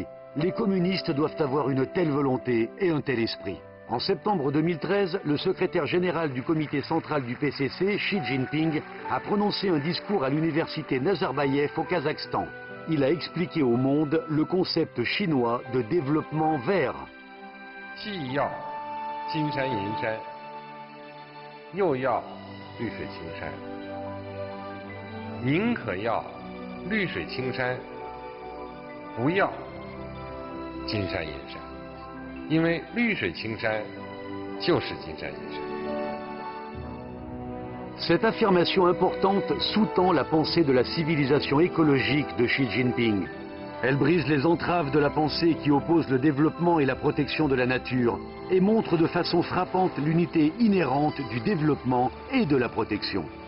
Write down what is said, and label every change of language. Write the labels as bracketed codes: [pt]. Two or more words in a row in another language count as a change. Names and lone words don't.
[fr] Les communistes doivent avoir une telle volonté et un tel esprit. En septembre 2013, le secrétaire général du comité central du PCC, Xi Jinping, a prononcé un discours à l'université Nazarbayev au Kazakhstan. Il a expliqué au monde le concept chinois de développement vert. [zh] 既要金山银山，又要绿水青山。宁可要绿水青山，不要金山银山，因为绿水青山就是金山银山。 [fr] Cette affirmation importante sous-tend la pensée de la civilisation écologique de Xi Jinping. Elle brise les entraves de la pensée qui oppose le développement et la protection de la nature et montre de façon frappante l'unité inhérente du développement et de la protection.